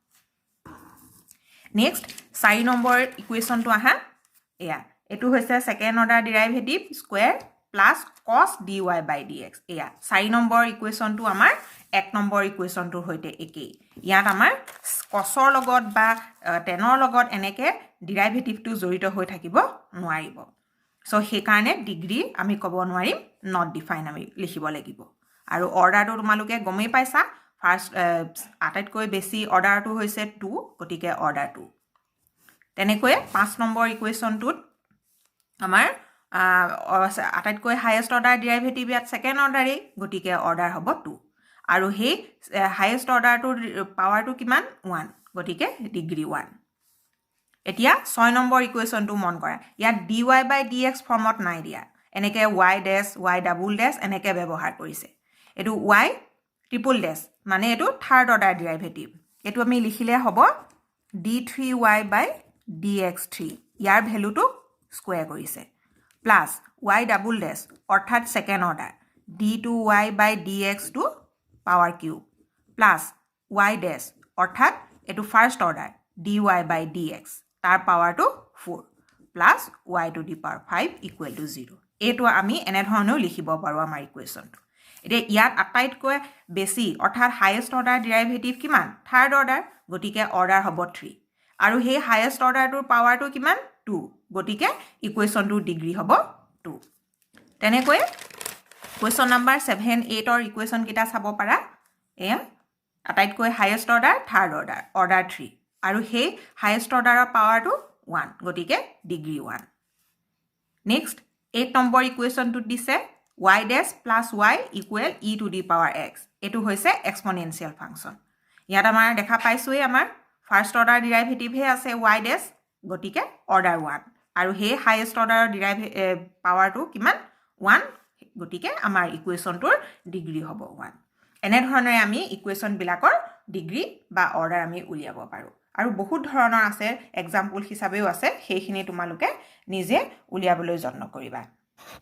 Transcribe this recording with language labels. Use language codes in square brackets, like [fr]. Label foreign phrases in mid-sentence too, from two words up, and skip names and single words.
[as] নেক্সট 4 নম্বৰ ইকুৱেশ্যনটো আহা এয়া এটো হৈছে [en] second order derivative square plus [as] cos dy/dx এয়া 4 নম্বৰ ইকুৱেশ্যনটো আমাৰ 1 নম্বৰ ইকুৱেশ্যনটোৰ হৈতে একেই ইয়াত আমাৰ cosৰ লগত বা tanৰ লগত এনেকে ডেৰিভেটিভটো জড়িত হৈ থাকিব নোৱাৰিব সো সেই কাৰণে ডিগ্ৰী আমি ক'ব নোৱাৰিম [en] not defined [as] আমি লিখিব লাগিব আৰু অৰ্ডাৰটো তোমালোকে গমেই পাইছা ফাৰ্স্ট আটাইতকৈ বেছি অৰ্ডাৰটো হৈছে 2 গতিকে অৰ্ডাৰ 2 তেনেকৈ 5 নম্বৰ ইকুৱেশ্যনটোত আমাৰ আটাইতকৈ [en] highest order derivative [as] ইয়াত সেকেন্ড অৰ্ডাৰেই গতিকে অৰ্ডাৰ হ'ব 2 আৰু হে হাইয়েষ্ট অৰ্ডাৰটোৰ পাৱাৰটো কিমান 1 গতিকে ডিগ্ৰী 1 এতিয়া 6 নম্বৰ ইকুৱেশ্যনটো মন কৰা ইয়াত dy/dx ফৰ্মত নাই দিয়া এনেকে [en] y dash y double dash [as] এনেকে ব্যৱহাৰ কৰিছে এটো [en] y triple dash [as] মানে এটো [en] third order derivative [as] এটো আমি লিখিলে হ'ব d3y/dx3 ইয়াৰ ভ্যালুটো স্কয়াৰ কৰিছে প্লাস [en] y double dash [as] অৰ্থাৎ [en] second order [as] d2y/dx2 [en] power cube plus y dash [as] অৰ্থাৎ এটো [en] first order [as] dy/dx তাৰ পাৱাৰটো 4 প্লাস [en] y to the power 5 equal to 0 [as] এটো আমি এনে ধৰণেও লিখিব পাৰো আমাৰ ইকুৱেশ্যনটো এতিয়া ইয়াত আটাইতকৈ বেছি অৰ্থাৎ [en] highest order derivative [as] কিমান [en] third order [as] গতিকে অৰ্ডাৰ হ'ব 3 আৰু হে হাইয়েষ্ট অৰ্ডাৰটোৰ পাৱাৰটো কিমান 2 গতিকে ইকুৱেশ্যনটোৰ ডিগ্ৰী হ'ব 2 তেনেকৈ [en] question number [as] 7 8 ৰ ইকুৱেশ্যন কিটা চাব পাৰা এয়া আটাইতকৈ [en] highest order third order [as] 3 আৰু হে হাইয়েষ্ট অৰ্ডাৰৰ পাৱাৰটো 1 গতিকে ডিগ্ৰী 1 নেক্সট 8 নম্বৰ ইকুৱেশ্যনটো দিছে [en] y dash plus y equal e to the power x [as] এটো হৈছে এক্সপোনেনশিয়াল ফাংচন ইয়াত আমাৰ দেখা পাইছোই আমাৰ [en] first order derivative [as] হে আছে [en] y dash [as] গতিকে অৰ্ডাৰ 1 আৰু হে হাইয়েষ্ট অৰ্ডাৰৰ ডেৰিভেটিভ পাৱাৰটো কিমান 1 গতিকে আমাৰ ইকুৱেশ্যনটোৰ ডিগ্ৰী হ'ব 1 এনে ধৰণে আমি ইকুৱেশ্যন বিলাকৰ ডিগ্ৰী বা অৰ্ডাৰ আমি উলিয়াব পাৰো আৰু বহুত ধৰণৰ আছে এক্সাম্পল হিচাপেও আছে সেইখিনি তোমালোকে নিজে উলিয়াবলৈ যত্ন কৰিবা